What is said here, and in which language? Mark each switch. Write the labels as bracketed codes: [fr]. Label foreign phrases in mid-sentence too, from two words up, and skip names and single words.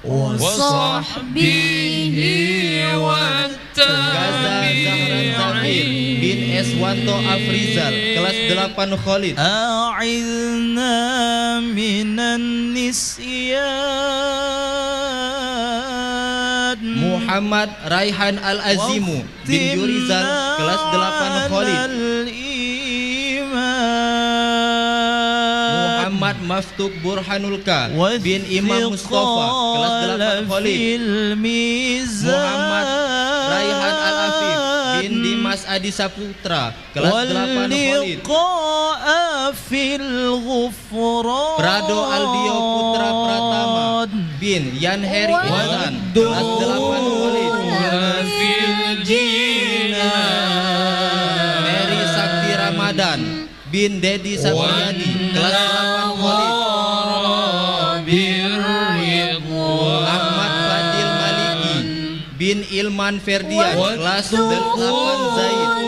[ar] وصحبه [id] Gaza Zahran Zafir bin Eswanto Afrizal kelas 8 Khalid. [ar] أعذنا من النسيان [id] Muhammad Raihan Al-Azimu bin Yurizal kelas 8 Khalid. Muhammad Maftuk Burhanulka bin Imam Mustafa kelas 8 Khalid. Muhammad Raihan Al-Afif bin Dimas Adi Saputra kelas 8 Khalid. Prado Aldio Putra Pratama bin Yan Heri Ihsan kelas 8 Khalid. Mary Sakti Ramadan bin Dedi Sapriyadi kelas 8 Khalid. Ahmad Fadil Maliki bin Ilman Ferdian kelas 8 Zaid.